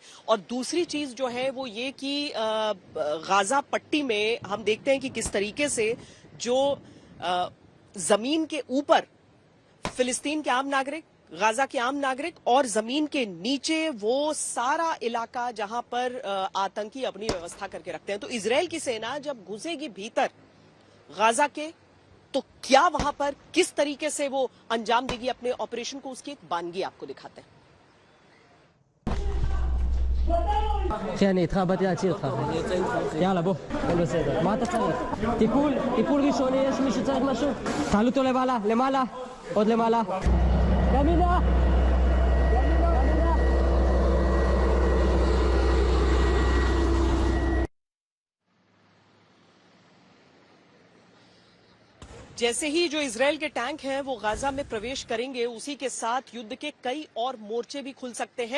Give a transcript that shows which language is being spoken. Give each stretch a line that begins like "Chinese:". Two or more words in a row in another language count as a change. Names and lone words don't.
Hindi: और दूसरी चीज जो है वो ये कि गाजा पट्टी में हम देखते हैं कि किस तरीके से जो जमीन के ऊपर फिलिस्तीन के आम नागरिक, गाजा के आम नागरिक और जमीन के नीचे वो सारा इलाका जहां पर आतंकी अपनी व्यवस्था करके रखते हैं। तो इजरायल की सेना जब घुसेगी भीतर गाजा के, तो क्या वहां पर किस तरीके से वो अंजाम देगी अपने ऑपरेशन को, उसकी एक बानगी आपको दिखाते हैं।
Hebrew: אני איתך, באתי להציל אותך. יאללה, בוא, הכל בסדר. מה אתה צריך? טיפול ראשוני, יש מי שצריך משהו? תעלו אותו למעלה, למעלה, עוד למעלה. ימינה!
Hindi: जैसे ही जो इजरायल के टैंक हैं वो गाजा में प्रवेश करेंगे, उसी के साथ युद्ध के कई और मोर्चे भी खुल सकते हैं।